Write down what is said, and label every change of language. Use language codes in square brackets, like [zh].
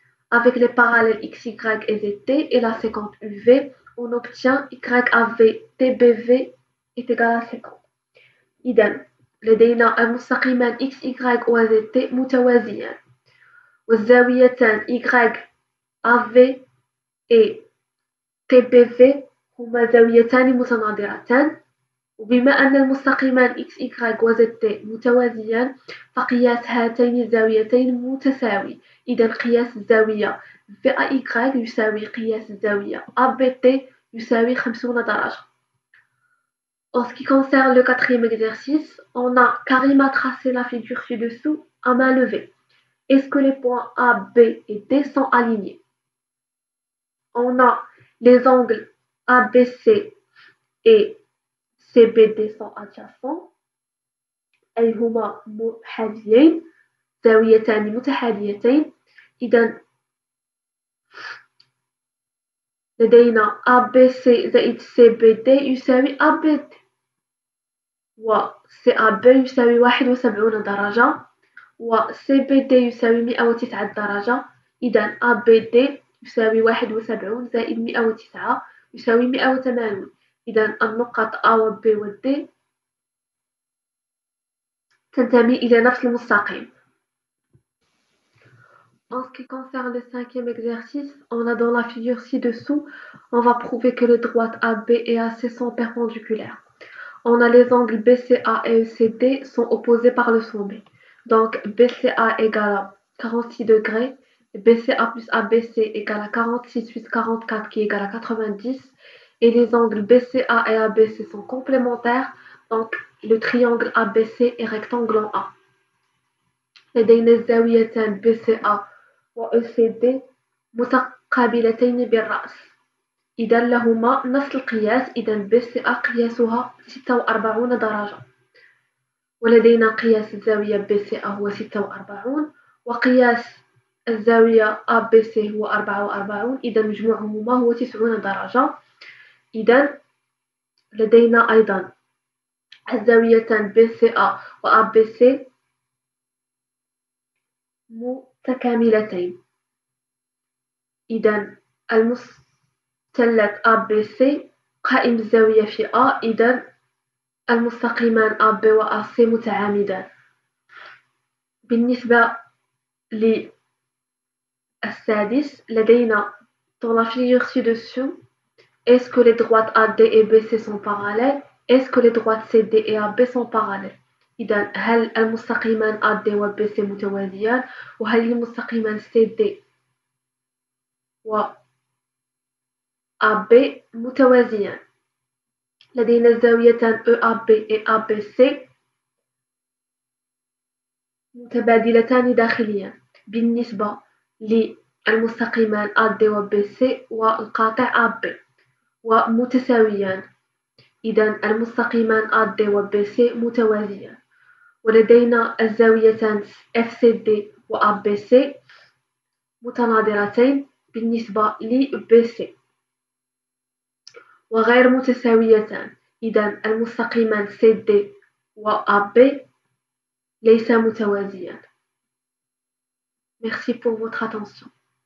[fr] Avec les parallèles x, y et z, t et la séquente UV, on obtient YAV TBV est égal à 50. [ar] إذا لدينا المستقيمان x, y و z, t متوازيان. والزاويتان YAV et TBV هما زاويتان متناظرتان. وبما أن المستقيمان x, y و z, t متوازيان فقياس هاتين الزاويتين متساوي. إذا قياس الزاوية VAY يساوي قياس الزاوية ABT يساوي 50 درجة. [fr] En ce qui concerne le quatrième exercice, on a Karim a tracé la figure ci-dessous à main levée. Est-ce que les points A, B et D sont alignés? On a les angles ABC et CBD sont adjacents. [ar] أي هما محاذيين زاويتان متحاذيتين. إذا لدينا ABC زائد CBD يساوي ABD و CAB يساوي 71 درجة و CBD يساوي 109 درجة. إذا ABD يساوي 71 زائد 109 يساوي 180. إذا النقط A و B و D تنتمي إلى نفس المستقيم. [fr] En ce qui concerne le cinquième exercice, on a dans la figure ci-dessous, on va prouver que les droites AB et AC sont perpendiculaires. On a les angles BCA et ECD sont opposés par le sommet. Donc BCA égale à 46 degrés, BCA plus ABC égale à 46 plus 44 qui égale à 90. Et les angles BCA et ABC sont complémentaires, donc le triangle ABC est rectangle en A. [ar] لدينا الزاويتان BCA و ECD متقابلتين بالرأس. إذا لهما نفس القياس. إذا BCA قياسها 46 درجة. ولدينا قياس الزاوية BCA هو 46 وقياس الزاوية ABC هو 44. إذا مجموعهما هو 90 درجة. إذا لدينا أيضا الزاويتان BCA و ABC متكاملتين. إذا المثلث ABC قائم الزاوية في A. إذا المستقيمان AB و AC متعامدان. بالنسبة للسادس لدينا [fr] dans la figure ci-dessous, est-ce que les droites AD et BC sont parallèles? Est-ce que les droites CD et AB sont parallèles? [ar] إذا هل المستقيمان AD و BC متوازيان؟ وهل المستقيمان CD و AB متوازيان؟ لدينا الزاويتان EAB et ABC متبادلتان داخليا بالنسبة للمستقيمان AD و BC والقاطع AB ومتساويان. إذا المستقيمان AD و BC متوازيان. ولدينا الزاويتان FCD و ABC متناظرتين بالنسبة ل BC وغير متساويتان. إذا المستقيمان CD و AB ليسا متوازيان. [fr] Merci pour votre attention.